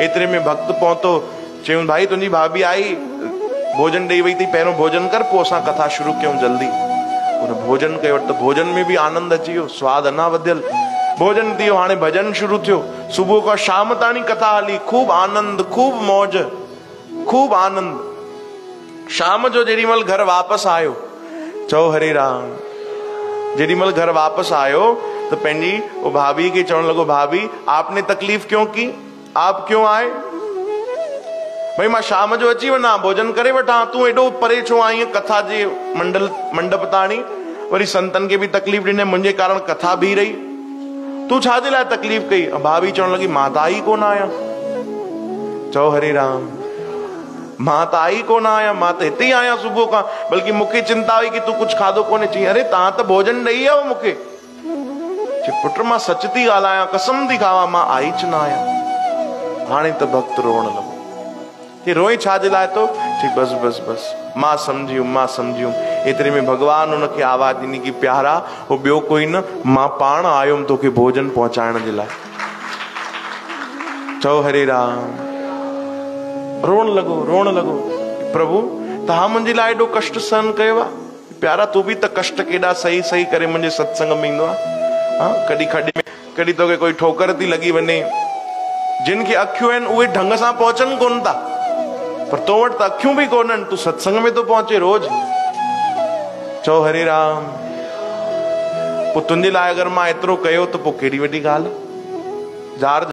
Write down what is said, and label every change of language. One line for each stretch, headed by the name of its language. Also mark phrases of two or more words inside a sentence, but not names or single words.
Sindhi: एतिरे में भक्त पहुतो, चयूं भाई तुंहिंजी भाभी आई, भोजन ॾेई वई थी, पहिरियों भोजन कर, पोइ असां कथा शुरू कयूं जल्दी। उन भोजन कयो त भोजन में बि आनंद अची वियो, स्वाद अञा वधियल। भोजन थियो, हाणे भजन शुरू थियो। सुबुह खां शाम ताणी कथा हली, खूब आनंद, खूब मौज, खूब आनंद। शाम जो जेॾीमहिल घर वापसि आयो, चओ हरे राम, जेॾीमहिल घर वापसि आयो तो पंहिंजी वो भाभी के चवण लॻो,
Hindi: भाभी आपने तकलीफ क्यों की, आप क्यों आए?
Sindhi: भाई मां शाम जो अची वञा, भोजन करे वठां, तूं एॾो परे छो आई कथा जे मंडप ताणी? वरी संतन के भी तकलीफ ॾिने, मुंहिंजे कारण कथा भी रही, तूं छाजे लाइ तकलीफ कई? भाभी चवण लॻी मां त आई कोन आहियां। चओ हरे राम। मां त आई कोन आहियां, मां त हिते ई आहियां सुबुह खां, बल्कि मूंखे चिंता हुई कि तूं कुछ खाधो कोन्हे। चई अरे तव्हां त भोजन ॾेई आयो मूंखे। चई पुट मां सच थी ॻाल्हायां, कसम थी खावां, मां आई च न आहियां। हाणे त भक्त रोअण लॻो। चई रोई छाजे लाइ तो? चई बस बस बस, मां सम्झियुमि, मां सम्झियुमि। एतिरे में भॻवान हुनखे आवाज़ ॾिनी कि प्यारा, हो ॿियो कोई न, मां पाण आयुमि तोखे भोजन पहुचाइण जे लाइ। चओ हरे राम। रोअण लॻो, प्रभु तव्हां मुंहिंजे लाइ एॾो कष्ट सहन कयो आहे? प्यारा तूं बि त कष्ट केॾा सही सही करे मुंहिंजे सत्संग में ईंदो आहे। हाँ, कॾहिं खॾे में, कॾहिं तोखे कोई ठोकर थी लॻी वञे। जिन खे अखियूं आहिनि उहे ढंग सां पहुचनि कोन था, पर तो वटि त अखियूं बि कोन्हनि, तूं सत्संग में तो पहुचे रोज। चओ हरे राम। पोइ तुंहिंजे लाइ अगरि मां एतिरो कयो त पोइ केॾी वॾी ॻाल्हि। जार